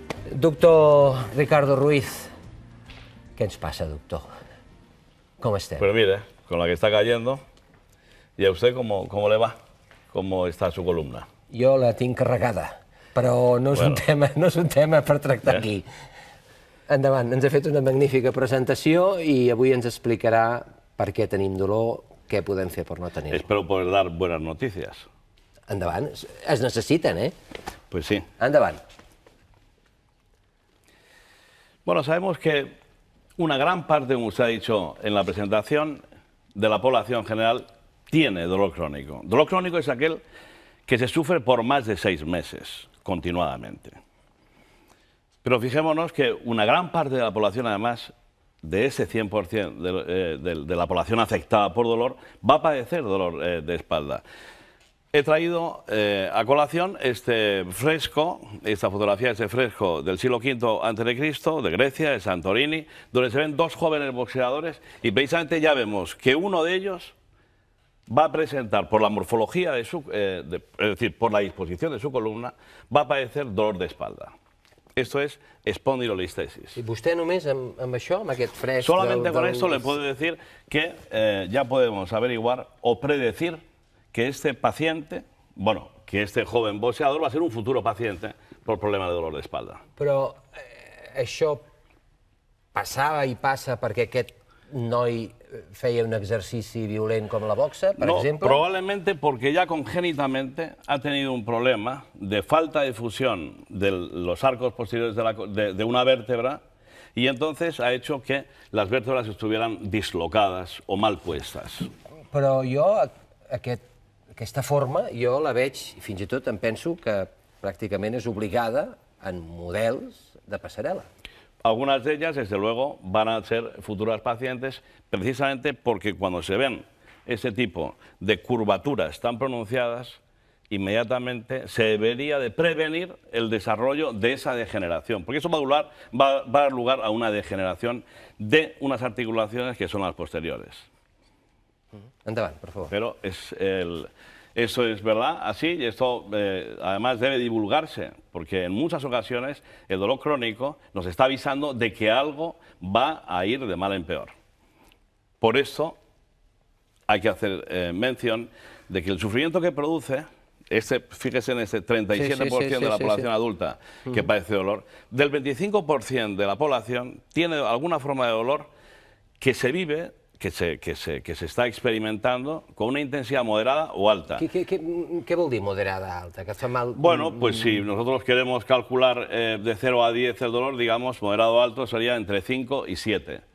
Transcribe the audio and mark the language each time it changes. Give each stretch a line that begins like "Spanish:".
Spanish: Doctor Ricardo Ruiz, ¿qué nos pasa, doctor? ¿Cómo está? Pues mire, con la que está cayendo, ¿y a usted cómo le va? ¿Cómo está su columna?
Catalan: Jo la tinc carregada, però no és un tema per tractar aquí. Endavant, ens ha fet una magnífica presentació i avui ens explicarà per què tenim dolor, què podem fer per no tenir-lo.
Spanish: Espero poder dar buenas noticias.
Catalan: Endavant, es necessiten, eh?
Spanish: Pues sí.
Catalan: Endavant.
Spanish: Bueno, sabemos que una gran parte, como usted ha dicho en la presentación, de la población general tiene dolor crónico. Dolor crónico es aquel que se sufre por más de 6 meses, continuadamente. Pero fijémonos que una gran parte de la población, además, de ese 100% de la población afectada por dolor, va a padecer dolor de espalda. He traído a colación este fresco, esta fotografía, este fresco del siglo V a.C., de Grecia, de Santorini, donde se ven 2 jóvenes boxeadores y precisamente ya vemos que uno de ellos va a presentar, por la morfología es decir, por la disposición de su columna, va a padecer dolor de espalda. Esto es espondilolistesis.
Catalan: I vostè només amb això, amb aquest fresc...
Spanish: Solamente con esto le puedo decir que ya podemos averiguar o predecir que este paciente, bueno, que este joven boxeador va a ser un futuro paciente por problemas de dolor de espalda.
Catalan: Però això passava i passa perquè aquest noi feia un exercici violent com la boxa, per exemple?
Spanish: No, probablemente porque ya congénitamente ha tenido un problema de falta de fusión de los arcos posteriores de una vértebra y entonces ha hecho que las vértebras estuvieran dislocadas o mal puestas.
Catalan: Però jo, aquesta forma, jo la veig, i fins i tot em penso que pràcticament és obligada en models de passarel·la.
Spanish: Algunas de ellas, desde luego, van a ser futuras pacientes precisamente porque cuando se ven ese tipo de curvaturas tan pronunciadas, inmediatamente se debería de prevenir el desarrollo de esa degeneración, porque eso va a dar lugar a una degeneración de unas articulaciones que son las posteriores.
Catalan: Endavant,
Spanish: por favor. Pero eso es verdad, así, y esto además debe divulgarse, porque en muchas ocasiones el dolor crónico nos está avisando de que algo va a ir de mal en peor. Por eso hay que hacer mención de que el sufrimiento que produce, fíjese en este 37% de la población adulta que padece dolor, del 25% de la población tiene alguna forma de dolor que se vive que se está experimentando con una intensidad moderada o alta.
Catalan: Què vol dir moderada alta? Que fa mal...
Spanish: Bueno, pues si nosotros queremos calcular de 0 a 10 el dolor, digamos, moderado o alto sería entre 5 y 7.